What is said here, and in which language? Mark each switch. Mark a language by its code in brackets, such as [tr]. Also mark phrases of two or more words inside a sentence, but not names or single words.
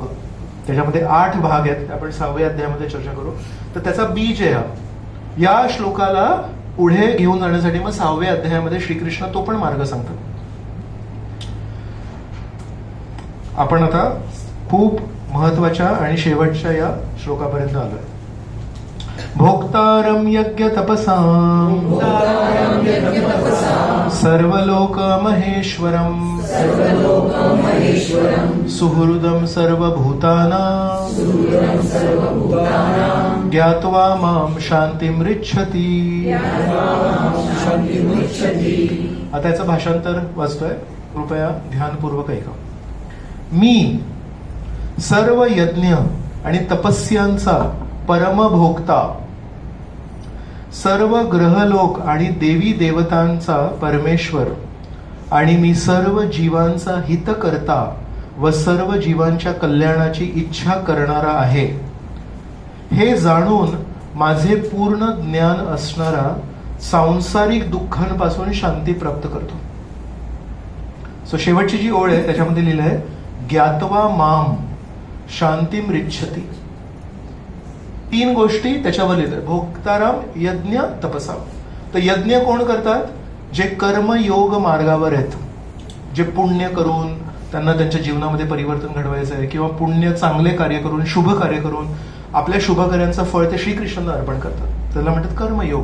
[mr] त्याच्यामध्ये 8 भाग आहेत. आपण 6व्या अध्यायामध्ये चर्चा करू. तर त्याचा बीज आहे हा. या श्लोकाला पुढे घेऊन जाण्यासाठी मग 6व्या अध्यायामध्ये श्रीकृष्ण तो पण मार्ग सांगतात. आपण आता खूप महत्वाच्या आणि शेवटच्या या श्लोकापर्यंत आलोय. [sa] भोक्तारं यज्ञ तपसां सर्वलोक महेश्वरं सुहृदं सर्वभूतानां ज्ञात्वा मां शान्तिमृच्छति. [mr] आता याचं भाषांतर वाचतोय, कृपया ध्यानपूर्वक ऐका. मी सर्व यज्ञ आणि तपस्यांचा परमभोक्ता, सर्व ग्रहलोक आणि देवी देवतांचा परमेश्वर आणि मी सर्व जीवांचा हितकर्ता व सर्व जीवांच्या कल्याणाची इच्छा करणारा आहे हे जाणून माझे पूर्ण ज्ञान असणारा सांसारिक दुःखांपासून शांती प्राप्त करतो. सो शेवटची जी ओळ आहे त्याच्यामध्ये लिहिलं आहे [sa] ज्ञात्वा माम शांतीम रिच्छती. [mr] 3 गोष्टी त्याच्यावर लिहितात. [sa] भोक्ताराम यज्ञ तपसा. [mr] तर यज्ञ कोण करतात? जे कर्मयोग मार्गावर आहेत, जे पुण्य करून त्यांना त्यांच्या जीवनामध्ये परिवर्तन घडवायचं आहे किंवा पुण्य चांगले कार्य करून शुभ कार्य करून आपल्या शुभ कार्यांचं फळ ते श्रीकृष्णांना अर्पण करतात. त्याला म्हणतात कर्मयोग.